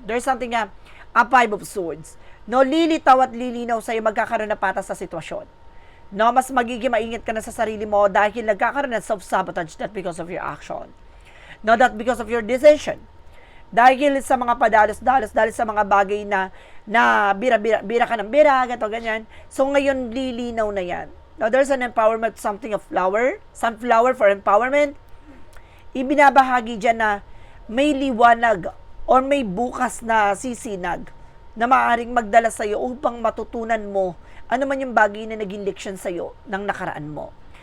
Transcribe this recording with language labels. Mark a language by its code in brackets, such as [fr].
[en] There's something a 5 of Swords. [tl] No, lilitaw at lilinaw sa'yo magkakaroon na patas sa sitwasyon. No, mas magiging maingat ka na sa sarili mo dahil nagkakaroon ng self-sabotage, [en] not because of your action. No, not because of your decision. [tl] Dahil sa mga padalos-dalos, dahil sa mga bagay na bira ka ng bira, gato, ganyan. So, ngayon, lilinaw na yan. [en] Now, there's an empowerment, something of flower, sunflower for empowerment. [tl] Ibinabahagi dyan na may liwanag or may bukas na sisinag na maaaring magdala sa'yo upang matutunan mo ano man yung bagay na naging leksyon sa'yo ng nakaraan mo.